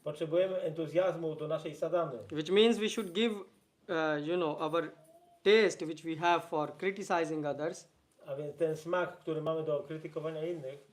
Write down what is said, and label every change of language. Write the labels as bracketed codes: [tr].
[pl] Potrzebujemy entuzjazmu do naszej sadhany. [en] which means we should give, our taste which we have for criticizing others [pl] A więc ten smak, który mamy do krytykowania innych,